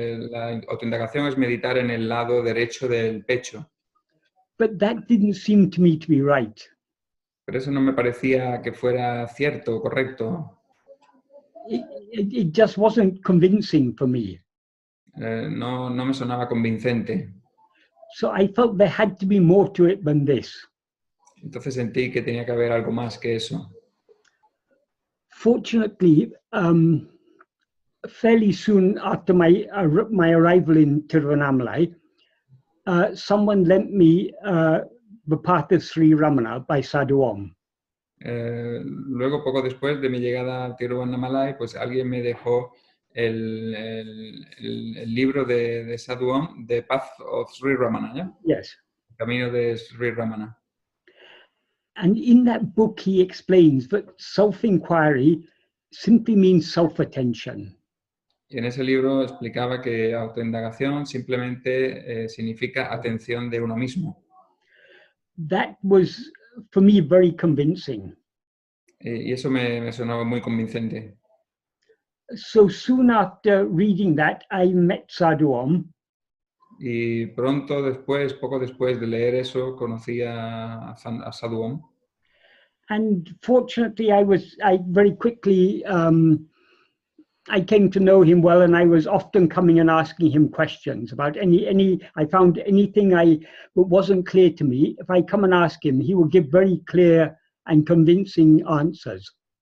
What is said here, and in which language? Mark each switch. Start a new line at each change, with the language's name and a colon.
Spanish: La autoindagación es meditar en el lado derecho del pecho.
English: But that didn't seem to me to be right.
Spanish: Pero eso no me parecía que fuera cierto o correcto.
English: it just wasn't convincing for me.
Spanish: No me sonaba convincente.
English: So I felt there had to be more to it than this.
Spanish: Entonces sentí que tenía que haber algo más que eso.
English: Fortunately, fairly soon after my arrival in Tiruvannamalai, someone lent me the Path of Sri Ramana by Sadhu Om.
Spanish: Luego, poco después de mi llegada a Tiruvannamalai, pues alguien me dejó el libro de Sadhu Om, The Path of Sri Ramana, ¿ya?
English: Yes.
Spanish: El camino de Sri Ramana.
English: And in that book, he explains that self-enquiry simply means self-attention.
Spanish: Y en ese libro explicaba que autoindagación simplemente significa atención de uno mismo.
English: That was, for me, very convincing.
Spanish: Y eso me sonaba muy convincente.
English: So soon after reading that, I met Sadhu Om.
Spanish: Y pronto después, poco después de leer eso, conocí a Sadhu Om.
English: And fortunately, I very quickly, I came to know him well, and I was often coming and asking him questions about I found anything that wasn't clear to me. If I come and ask him, he will give very clear and convincing answers.